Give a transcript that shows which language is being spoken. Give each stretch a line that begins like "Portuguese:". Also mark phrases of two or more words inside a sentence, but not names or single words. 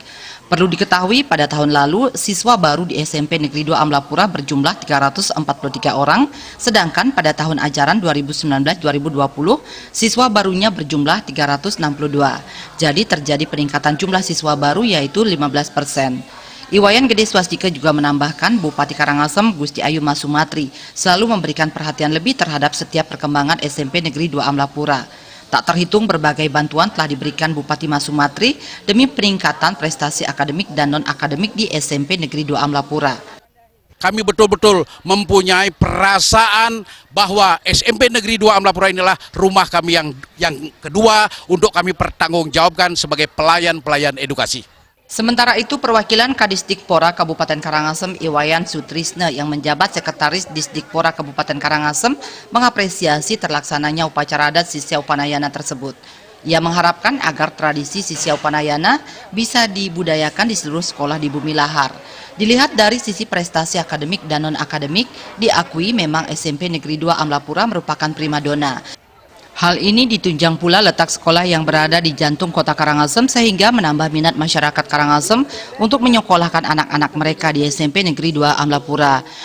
Indonesian: Perlu diketahui pada tahun lalu siswa baru di SMP Negeri 2 Amblapura berjumlah 343 orang, sedangkan pada tahun ajaran 2019-2020 siswa barunya berjumlah 362. Jadi terjadi peningkatan jumlah siswa baru yaitu 15%. Iwayan Gede Swastika juga menambahkan Bupati Karangasem Gusti Ayu Masumatri selalu memberikan perhatian lebih terhadap setiap perkembangan SMP Negeri 2 Amblapura. Tak terhitung berbagai bantuan telah diberikan Bupati Masumatri demi peningkatan prestasi akademik dan non-akademik di SMP Negeri 2 Amblapura. Kami betul-betul mempunyai perasaan bahwa SMP Negeri 2 Amblapura inilah rumah kami yang kedua untuk kami pertanggungjawabkan sebagai pelayan-pelayan edukasi. Sementara itu perwakilan Kadisdikpora Kabupaten Karangasem Iwayan Sutrisne yang menjabat Sekretaris Disdikpora Kabupaten Karangasem mengapresiasi terlaksananya upacara adat Sisya Upanayana tersebut. Ia mengharapkan agar tradisi Sisya Upanayana bisa dibudayakan di seluruh sekolah di Bumi Lahar. Dilihat dari sisi prestasi akademik dan non-akademik, diakui memang SMP Negeri 2 Amblapura merupakan primadona. Hal ini ditunjang pula letak sekolah yang berada di jantung kota Karangasem sehingga menambah minat masyarakat Karangasem untuk menyekolahkan anak-anak mereka di SMP Negeri 2 Amblapura.